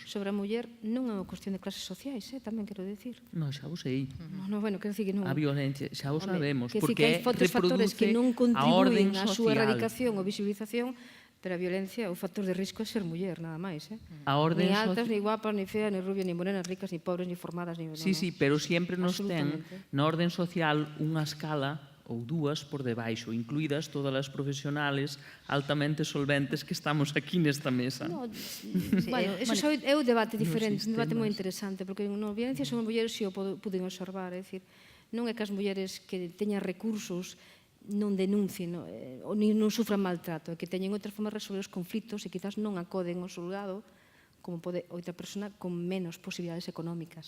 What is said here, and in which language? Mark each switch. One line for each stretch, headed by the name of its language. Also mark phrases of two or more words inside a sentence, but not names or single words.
Galician: sobre a muller, non é unha cuestión de clases sociais, tamén quero decir. Non, xa o sei.
Spanish: No, bueno,
Galician: quero decir que non... A violencia, xa o Home, sabemos, que porque hai outros factores que non reproduce a orden contribuyen á súa social. erradicación ou visibilización, pero a violencia, o factor de risco é ser muller, nada máis, A orden
Spanish: Ni altas,
Galician: social.
Spanish: ni guapas, ni feas, ni rubias, ni morenas, ricas, ni pobres, ni formadas, ni...
Galician: Sí, sí, pero sempre nos ten Absolutamente. na orden social unha escala ou dúas por debaixo, incluídas todas as profesionales altamente solventes que estamos aquí nesta mesa.
Spanish: No, bueno,
Galician: eso é un debate diferente, un debate moi sistemas. interesante, porque no violencia son as mulleres, se o puden observar, é dicir, non é que as mulleres que teñan recursos non denuncien ou non sufran maltrato, é que teñen outra forma de resolver os conflitos e quizás non acoden ao xulgado como pode outra persona con menos posibilidades económicas.